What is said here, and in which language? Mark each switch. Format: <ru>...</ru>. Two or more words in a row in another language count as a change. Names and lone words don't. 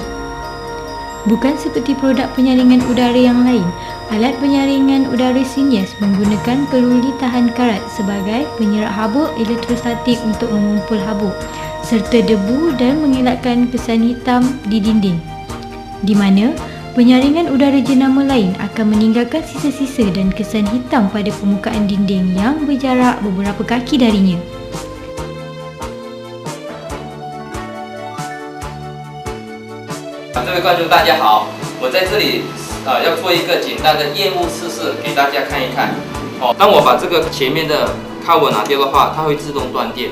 <ms>Bukan seperti produk penyaringan udara yang lain, alat penyaringan udara Synesh menggunakan peluli tahan karat sebagai penyerap habuk elektrostatik untuk mengumpul habuk serta debu dan mengelakkan kesan hitam di dinding, di mana penyaringan udara jenama lain akan meninggalkan sisa-sisa dan kesan hitam pada permukaan dinding yang berjarak beberapa kaki darinya.</ms> <zh>各位观众大家好，我在这里要做一个简单的验雾测试给大家看一看。当我把这个前面的 cover 拿掉的话，它会自动断电。</zh>